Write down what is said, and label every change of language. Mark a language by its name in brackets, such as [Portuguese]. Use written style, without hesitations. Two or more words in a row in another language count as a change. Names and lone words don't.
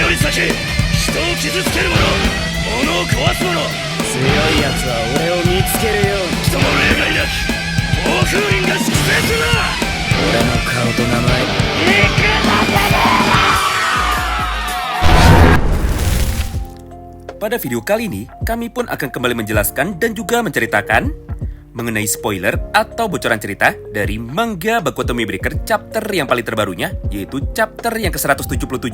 [Japanese] け、人を傷つける者、物を壊す者、強い奴は俺を見つけるよ。人の例外なき暴風林が粛清するな。俺の顔と名前 [Indonesian] Pada video kali ini, kami pun akan kembali menjelaskan dan juga menceritakan mengenai spoiler atau bocoran cerita dari manga Boku no Breaker chapter yang paling terbarunya, yaitu chapter yang ke-177.